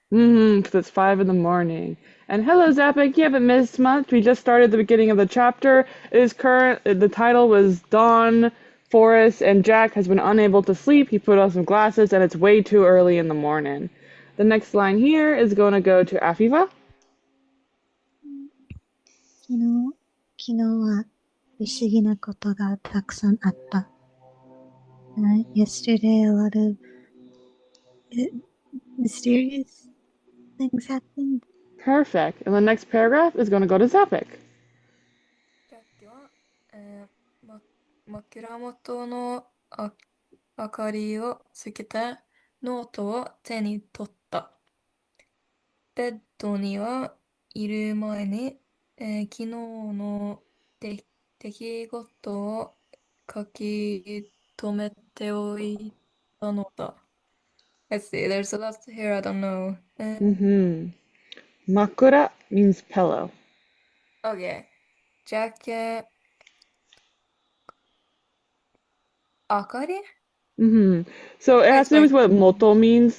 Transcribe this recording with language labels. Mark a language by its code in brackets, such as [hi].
[en] Because it's 5 in the morning. And hello, Zapik. You haven't missed much. We just started the beginning of the chapter. It is current. The title was Dawn, Forest, and Jack has been unable to sleep. He put on some glasses, and it's way too early in the morning. The next line here is going to go to Afifa. [ja] 昨日は不思議なことがたくさんあった。 [en] Yesterday, a lot of mysterious things happened. Perfect. And the next paragraph is going to go to Zapik. [ja] ジャッキは、枕元の明かりをつけてノートを手に取った。ベッドにはいる前に、昨日の出来事を書き留めておいたのだ。 [en] Let's see, there's a lot here I don't know. Mm-hmm. Makura means pillow. Okay. Jacket, 明かり Mm-hmm. So it has to do with like, what moto means.